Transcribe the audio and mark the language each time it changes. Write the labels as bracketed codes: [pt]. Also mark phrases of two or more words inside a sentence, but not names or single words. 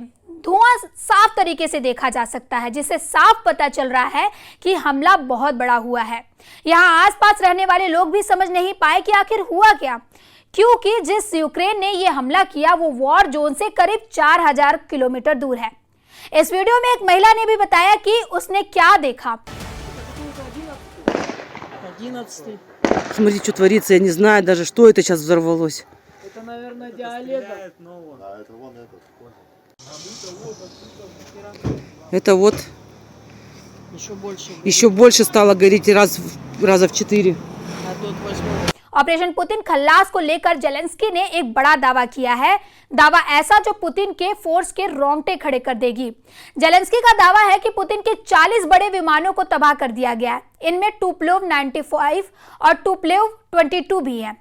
[hi] धुआं साफ तरीके से देखा जा सकता है, जिससे साफ पता चल रहा है कि हमला बहुत बड़ा हुआ है। यहाँ आसपास रहने वाले लोग भी समझ नहीं पाए कि आखिर हुआ क्या, क्योंकि जिस यूक्रेन ने यह हमला किया वो [en] war zone [hi] से करीब 4000 किलोमीटर दूर है। इस वीडियो में एक महिला ने भी बताया कि उसने क्या देखा। 11. [ru] Смотри, что творится, я не знаю даже, что это сейчас взорвалось. Это, наверное, диалега. Это вот Еще больше стало гореть раза в 4. А тут 8. [hi] ऑपरेशन पुतिन खल्लास को लेकर जेलेंस्की ने एक बड़ा दावा किया है। दावा ऐसा जो पुतिन के फोर्स के रोंगटे खड़े कर देगी। जेलेंस्की का दावा है कि पुतिन के 40 बड़े विमानों को तबाह कर दिया गया है। इनमें टुपोलेव 95 और टुपोलेव 22 भी हैं।